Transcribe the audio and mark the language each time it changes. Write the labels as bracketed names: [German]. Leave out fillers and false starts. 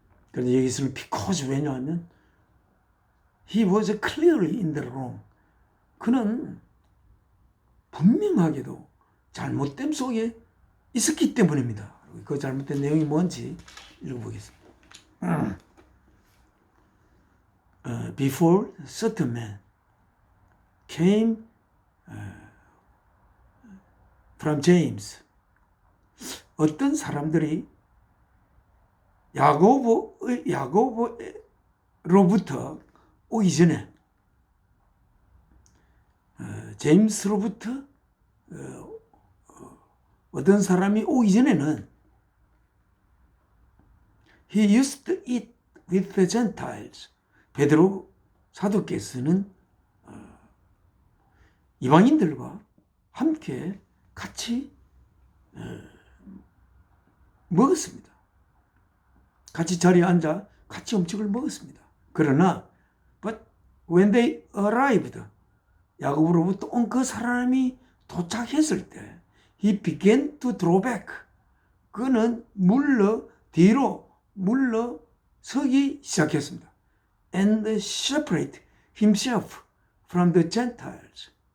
[Korean] 그런데 여기서는 [English] because [Korean] 왜냐하면 [English] he was clearly in the wrong. [Korean] 그는 분명하게도 잘못됨 속에 있었기 때문입니다. 그 잘못된 내용이 뭔지 읽어보겠습니다. [English] Before certain men came from James. [Korean] 어떤 사람들이 야고보로부터 오기 전에 제임스로부터 어떤 사람이 오기 전에는 [English] he used to eat with the Gentiles. [Korean] 베드로 사도께서는 이방인들과 함께 같이 먹었습니다. 같이 자리에 앉아 같이 음식을 먹었습니다. 그러나 [English] but when they arrived, [Korean] 야고보로부터 온 그 사람이 도착했을 때 [English] he began to draw back. [Korean] 그는 뒤로 물러서기 시작했습니다. [English] And separate himself from the Gentiles.